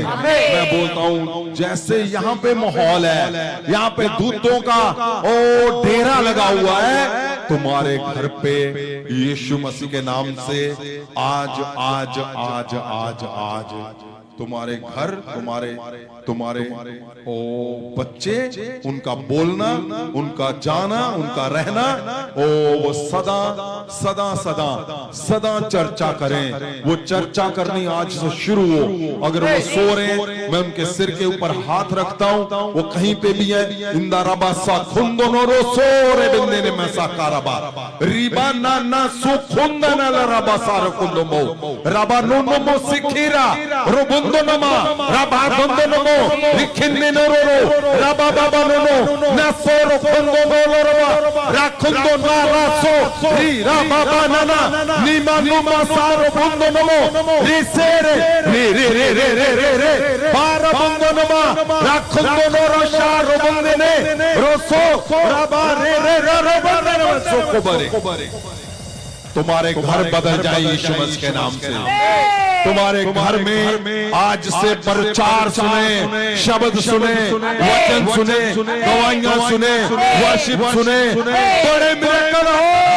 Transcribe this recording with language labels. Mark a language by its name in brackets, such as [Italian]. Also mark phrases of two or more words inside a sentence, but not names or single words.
[Hindi] मैं बोलता हूं जैसे यहाँ पे माहौल है, यहाँ पे दूतों का ओ डेरा लगा हुआ है, तुम्हारे घर पे यीशु मसीह के नाम से आज आज आज आज आज तुम्हारे घर, तुम्हारे ओ बच्चे, उनका बोलना, उनका जाना, उनका रहना, ओ वो सदा सदा सदा सदा चर्चा करें। वो चर्चा करनी आज से शुरू हो। अगर वो सो रहे हैं, मैं उनके सिर के ऊपर हाथ रखता हूं, वो कहीं पे भी है, इंदा रबा सा खुंदोनो सो रे बिंदे ने मैं सा कारबा रिबा ना ना सु खुंदना रबा सा खुंदोमो रबा नो मो सिखीरा रो नमा रबा बंदनमो रिखिन्ने नोरो रबा बाबा नो नसोरो खुंदो नोरो राखुंदो नारासो री रबा बानाना नीमा नुमा सारो बंदनमो रिसेरे रे रे रे रे रे रे रे बारा बंदनमा राखुंदो नोरो शारो बंदने रोसो रबा रे रे रे बंदनमो सो कोबरे। तुम्हारे घर बदल जाए यीशु मसीह के नाम से। तुम्हारे घर में आज से प्रचार सुने, शब्द सुने, वचन सुने, गवाहियां सुने, वर्शिप सुने, बड़े मिरेकल हो।